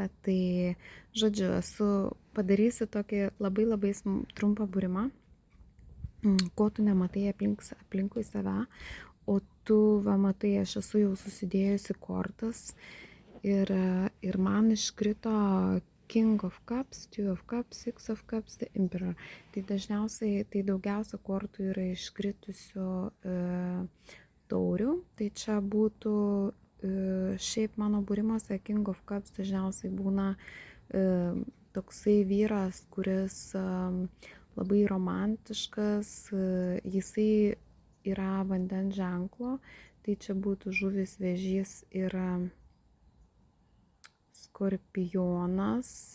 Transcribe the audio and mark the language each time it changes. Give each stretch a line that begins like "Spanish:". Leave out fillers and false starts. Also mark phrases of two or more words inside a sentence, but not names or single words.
Lithuanian: Tai, žodžiu, padarysiu tokį labai trumpą būrimą, ko tu nematai aplinkui save. O tu, va, matai, aš esu jau susidėjusi kortas ir man iškrito
English: King of Cups, Two of Cups, Six of Cups, The Emperor.
Lithuanian: Tai dažniausiai, tai daugiausia kortų yra iškritusių taurių. Tai čia būtų, šiaip mano būrimuose
English: King of Cups
Lithuanian: dažniausiai būna toksai vyras, kuris labai romantiškas, jisai yra vandens ženklo, tai čia būtų žuvis, vėžys ir skorpionas.